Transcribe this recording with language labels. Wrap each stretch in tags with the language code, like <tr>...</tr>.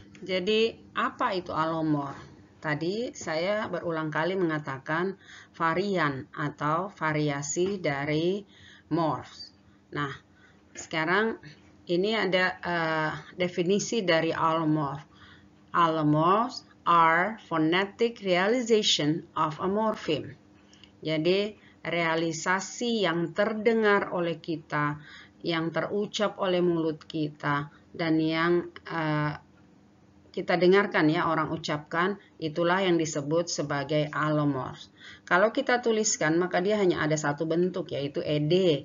<id>Jadi, apa itu alomorf? Tadi saya berulang kali mengatakan varian atau variasi dari morphs. Nah, sekarang ini ada definisi dari alomorf.</id> <en>Alomorphs are phonetic realization of a morpheme.</en> <id>Jadi, realisasi yang terdengar oleh kita, yang terucap oleh mulut kita, dan yang kita dengarkan ya orang ucapkan, itulah yang disebut sebagai alomorphs. Kalau kita tuliskan maka dia hanya ada satu bentuk yaitu ed.</id>